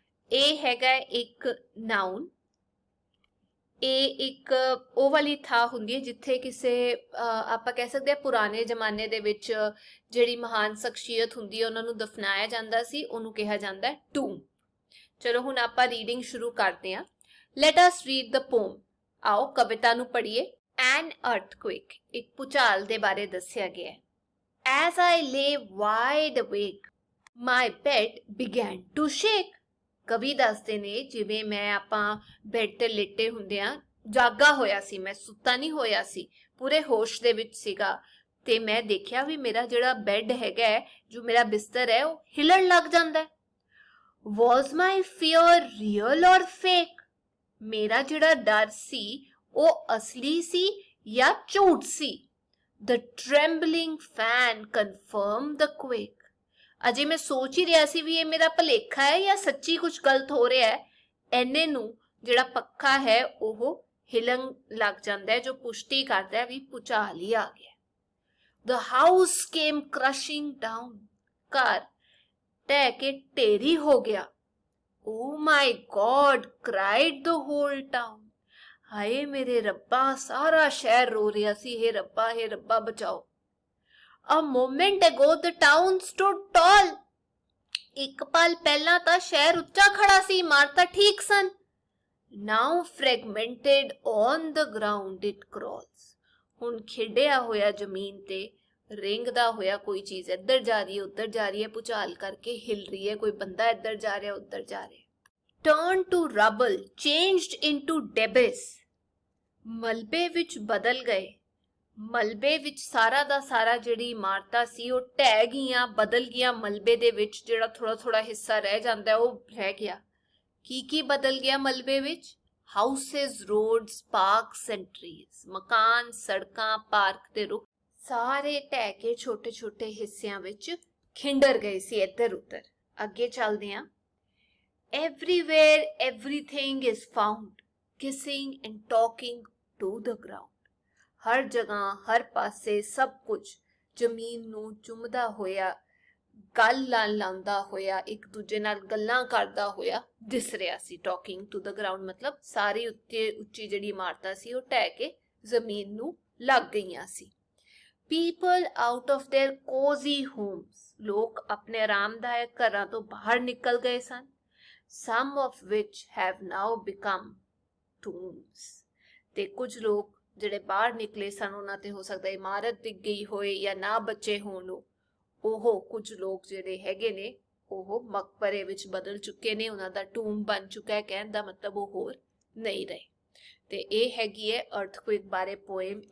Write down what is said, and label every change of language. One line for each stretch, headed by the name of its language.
Punjabi: ਇਹ ਹੈਗਾ ਇੱਕ ਨਾਉਨ ਇਹ ਇੱਕ ਉਹ ਵਾਲੀ ਥਾਂ ਹੁੰਦੀ ਹੈ ਜਿੱਥੇ ਕਿਸੇ ਆਪਾਂ ਕਹਿ ਸਕਦੇ ਹਾਂ ਪੁਰਾਣੇ ਜ਼ਮਾਨੇ ਦੇ ਵਿੱਚ ਜਿਹੜੀ ਮਹਾਨ ਸ਼ਖਸੀਅਤ ਹੁੰਦੀ ਹੈ ਉਹਨਾਂ ਨੂੰ ਦਫਨਾਇਆ ਜਾਂਦਾ ਸੀ ਉਹਨੂੰ ਕਿਹਾ ਜਾਂਦਾ ਹੈ ਟੂਮ। ਚਲੋ ਹੁਣ ਆਪਾਂ ਰੀਡਿੰਗ ਸ਼ੁਰੂ ਕਰਦੇ ਹਾਂ।
English: let us read the poem
Punjabi: ਆਓ ਕਵਿਤਾ ਨੂੰ ਪੜ੍ਹੀਏ। ਐਨ ਅਰਥਕੁਇਕ ਇੱਕ ਭੂਚਾਲ ਦੇ ਬਾਰੇ ਦੱਸਿਆ ਗਿਆ ਹੈ।
English: As I lay wide awake, my bed began to shake.
Punjabi: ਕਵੀ ਦੱਸਦੇ ਨੇ ਜਿਵੇਂ ਮੈਂ ਆਪਾਂ ਬੈੱਡ ਤੇ ਲੇਟੇ ਹੁੰਦੇ ਆ ਜਾਗਾ ਹੋਇਆ ਸੀ ਮੈਂ ਸੁੱਤਾ ਨਹੀਂ ਹੋਇਆ ਸੀ ਪੂਰੇ ਹੋਸ਼ ਦੇ ਵਿੱਚ ਸੀਗਾ ਤੇ ਮੈਂ ਦੇਖਿਆ ਵੀ ਮੇਰਾ ਜਿਹੜਾ ਬੈੱਡ ਹੈਗਾ ਜੋ ਮੇਰਾ ਬਿਸਤਰ ਹੈ ਉਹ ਹਿਲਣ ਲੱਗ ਜਾਂਦਾ ਹੈ।
English: Was my fear real or fake?
Punjabi: ਮੇਰਾ ਜਿਹੜਾ ਡਰ ਸੀ ਉਹ ਅਸਲੀ ਸੀ ਜਾਂ ਝੂਠ ਸੀ?
English: The trembling fan confirmed the quake.
Punjabi: ਅਜੇ ਮੈਂ ਸੋਚ ਹੀ ਰਿਹਾ ਸੀ ਵੀ ਇਹ ਮੇਰਾ ਭੁਲੇਖਾ ਹੈ ਜਾਂ ਸੱਚੀ ਕੁਝ ਗਲਤ ਹੋ ਰਿਹਾ ਹੈ, ਐਨੇ ਨੂੰ ਜਿਹੜਾ ਪੱਖਾ ਹੈ ਉਹ ਹਿਲਣ ਲੱਗ ਜਾਂਦਾ ਹੈ, ਜੋ ਪੁਸ਼ਟੀ ਕਰਦਾ ਹੈ ਵੀ ਭੂਚਾਲ ਹੀ ਆ ਗਿਆ।
English: The house came crushing down.
Punjabi: ਘਰ ਢਹਿ ਕੇ ਢੇਰੀ ਹੋ ਗਿਆ।
English: Oh my God, cried the whole town.
Punjabi: ਹਾਏ ਮੇਰੇ ਰੱਬਾ, ਸਾਰਾ ਸ਼ਹਿਰ ਰੋ ਰਿਹਾ ਸੀ, ਹੇ ਰੱਬਾ ਬਚਾਓ।
English: A moment ago the town stood tall.
Punjabi: ਇੱਕ ਪਲ ਪਹਿਲਾਂ ਤਾਂ ਸ਼ਹਿਰ ਉੱਚਾ ਖੜਾ ਸੀ, ਇਮਾਰਤਾਂ ਠੀਕ ਸਨ।
English: Now fragmented on the ground it crawls.
Punjabi: ਹੁਣ ਖਿੰਡਿਆ ਹੋਇਆ ਜ਼ਮੀਨ ਤੇ ਰਿੰਗਦਾ ਹੋਇਆ ਕੋਈ ਚੀਜ਼ ਇੱਧਰ ਜਾ ਰਹੀ ਹੈ, ਉੱਧਰ ਜਾ ਰਹੀ ਹੈ, ਭੂਚਾਲ ਕਰਕੇ ਹਿਲ ਰਹੀ ਹੈ, ਕੋਈ ਬੰਦਾ ਇੱਧਰ ਜਾ ਰਿਹਾ, ਉੱਧਰ ਜਾ ਰਿਹਾ।
English: Turned to rubble, changed into debris.
Punjabi: ਮਲਬੇ ਵਿੱਚ ਬਦਲ ਗਏ। ਮਲਬੇ ਵਿੱਚ ਸਾਰਾ ਦਾ ਸਾਰਾ ਜਿਹੜੀ ਇਮਾਰਤਾਂ ਸੀ ਉਹ ਢਹਿ ਗਈਆਂ, ਬਦਲ ਗਈਆਂ ਮਲਬੇ ਦੇ ਵਿੱਚ। ਜਿਹੜਾ ਥੋੜਾ ਹਿੱਸਾ ਰਹਿ ਜਾਂਦਾ ਉਹ ਰਹਿ ਗਿਆ। ਕੀ ਬਦਲ ਗਿਆ ਮਲਬੇ ਵਿੱਚ?
English: Houses, roads, parks and trees.
Punjabi: ਮਕਾਨ, ਸੜਕਾਂ, ਪਾਰਕ ਤੇ ਰੁੱਖ ਸਾਰੇ ਢਹਿ ਕੇ ਛੋਟੇ ਹਿੱਸਿਆਂ ਵਿੱਚ ਖਿੰਡਰ ਗਏ ਸੀ ਇੱਧਰ ਉੱਧਰ। ਅੱਗੇ ਚੱਲਦੇ ਹਾਂ।
English: Everywhere everything is found, kissing and talking to the ground.
Punjabi: ਹਰ ਜਗ੍ਹਾ, ਹਰ ਪਾਸੇ ਸਭ ਕੁਝ ਜ਼ਮੀਨ ਨੂੰ ਚੁੰਮਦਾ ਹੋਇਆ, ਗੱਲ ਲਾਉਂਦਾ ਹੋਇਆ, ਇੱਕ ਦੂਜੇ ਨਾਲ ਗੱਲਾਂ ਕਰਦਾ ਹੋਇਆ ਦਿਸ ਰਿਹਾ ਸੀ।
English: talking to the ground
Punjabi: ਮਤਲਬ ਸਾਰੀ ਉੱਚੀ ਜਿਹੜੀ ਇਮਾਰਤਾਂ ਸੀ ਉਹ ਢਹਿ ਕੇ ਜ਼ਮੀਨ ਨੂੰ ਲੱਗ ਗਈਆਂ ਸੀ।
English: People out of their cozy homes.
Punjabi: ਲੋਕ ਆਪਣੇ ਆਰਾਮਦਾਇਕ ਘਰਾਂ ਤੋਂ ਬਾਹਰ ਨਿਕਲ ਗਏ ਸਨ।
English: Some of which have now become tombs.
Punjabi: ਤੇ ਕੁਝ ਲੋਕ ਜਿਹੜੇ ਬਾਹਰ ਨਿਕਲੇ ਸਨ ਉਹਨਾਂ ਤੇ ਹੋ ਸਕਦਾ ਇਮਾਰਤ ਡਿੱਗ ਗਈ ਹੋਏ ਜਾਂ ਨਾ ਬਚੇ ਹੋਣ। ਉਹ ਕੁਝ ਲੋਕ ਜਿਹੜੇ ਹੈਗੇ ਨੇ ਉਹ ਮਕਬਰੇ ਵਿੱਚ ਬਦਲ ਚੁੱਕੇ ਨੇ, ਉਹਨਾਂ ਦਾ ਟੂਮ ਬਣ ਚੁੱਕਾ ਹੈ। ਕਹਿਣ ਦਾ ਮਤਲਬ ਉਹ ਹੋਰ ਨਹੀਂ ਰਹੇ। ਤੇ ਇਹ ਹੈਗੀ ਹੈ ਅਰਥਕੁਇਕ ਬਾਰੇ ਪੋਇਮ।